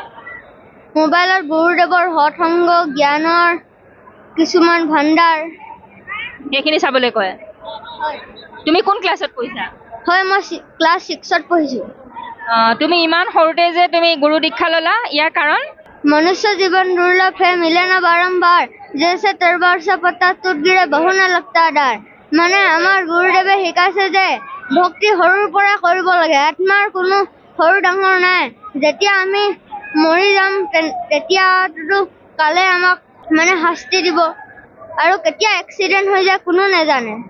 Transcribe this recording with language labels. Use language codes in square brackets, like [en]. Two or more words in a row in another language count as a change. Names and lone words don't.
[as] মোবাইলত গুৰুদেৱৰ সৎসংগ, জ্ঞানৰ কিছুমান ভাণ্ডাৰ সেইখিনি চাবলৈ কয়। তুমি কোন ক্লাছত পঢ়িছা? হয়, মই ক্লাছ 6ত পঢ়িছো। তুমি ইমান সৰুতে যে তুমি গুৰু দীক্ষা ল'লা, ইয়াৰ কাৰণ? [hi] मनुष्य जीवन दुर्लभ है, मिले ना बारंबार, जैसे तरबार से पत्ता टूट गिरे बहु न लगता डार। [as] মানে আমাৰ গুৰুদেৱে শিকাইছে যে ভক্তি সৰুৰ পৰা কৰিব লাগে, আত্মাৰ কোনো সৰু ডাঙৰ নাই। যেতিয়া আমি মৰি যাম তেতিয়াতো কালে আমাক শাস্তি দিব, আৰু কেতিয়া এক্সিডেন্ট হৈ যায় কোনো নাজানে।